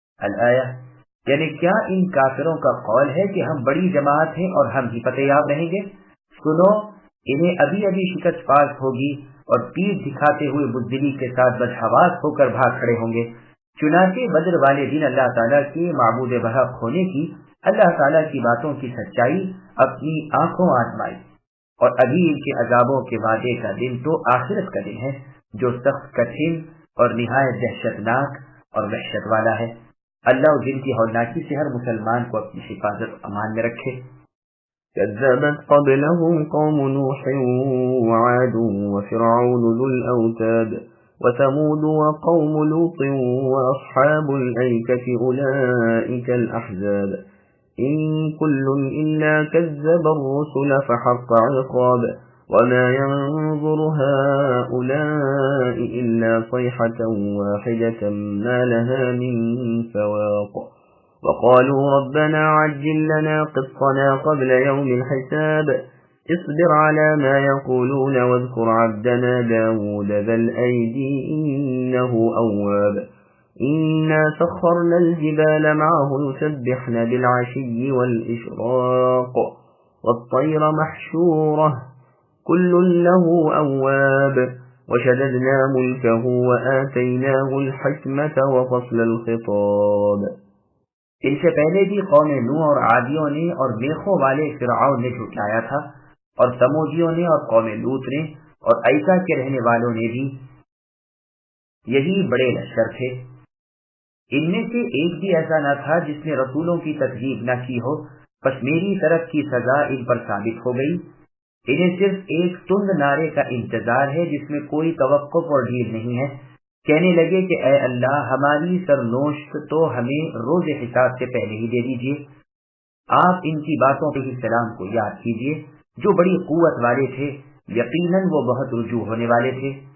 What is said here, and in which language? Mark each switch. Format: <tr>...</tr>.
<ur>الآیہ، یعنی کیا ان کافروں کا قول ہے کہ ہم بڑی جماعت ہیں اور ہم ہی فتح یاب رہیں گے؟ سنو، انہیں ابھی ابھی شکست پاس ہوگی اور پیٹھ دکھاتے ہوئے بزدلی کے ساتھ بدحواس ہو کر بھاگ کھڑے ہوں گے۔ چنانچہ بدر والے دن اللہ تعالیٰ کے معبود بحق ہونے کی اللہ تعالیٰ کی باتوں کی سچائی اپنی آنکھوں آزمائی۔ اور ابھی ان کے عذابوں کے وعدے کا دن تو آخرت کا دن ہے جو سخت کٹھن اور نہایت دہشتناک اور وحشت والا ہے۔ اللہ جن کی ہولناکی سے ہر مسلمان کو اپنی حفاظت امان میں رکھے۔</ur> <ar>كذبت قبلهم قوم نوح وعاد وفرعون ذو الأوتاد وثمود وقوم لوط وأصحاب الأيكة أولئك الأحزاب إن كل إلا كذب الرسل فحق عقاب وما ينظر هؤلاء إلا صيحة واحدة ما لها من فواق وقالوا ربنا عجل لنا قطنا قبل يوم الحساب اصبر على ما يقولون واذكر عبدنا داود ذا الأيدي إنه أواب إنا سخرنا الجبال معه يسبحن بالعشي والإشراق والطير محشورة كل له أواب وشددنا ملكه وآتيناه الحكمة وفصل الخطاب۔</ar> <ur>ان سے پہلے بھی قوم نوح اور عادیوں نے اور میخوں والے فرعون نے جھٹلایا تھا، اور سمودیوں نے اور قوم لوط نے اور ایکا کے رہنے والوں نے بھی، یہی بڑے لشکر تھے۔ ان میں سے ایک بھی ایسا نہ تھا جس نے رسولوں کی تکذیب نہ کی ہو، بس میری طرف کی سزا ان پر ثابت ہو گئی۔ انہیں صرف ایک تند نعرے کا انتظار ہے جس میں کوئی توقف اور ڈھیل نہیں ہے۔ کہنے لگے کہ اے اللہ ہماری سرنوشت تو ہمیں روز حساب سے پہلے ہی دے دیجیے۔ آپ ان کی باتوں پہ سلام کو یاد کیجیے جو بڑی قوت والے تھے، یقیناً وہ بہت رجوع ہونے والے تھے۔</ur>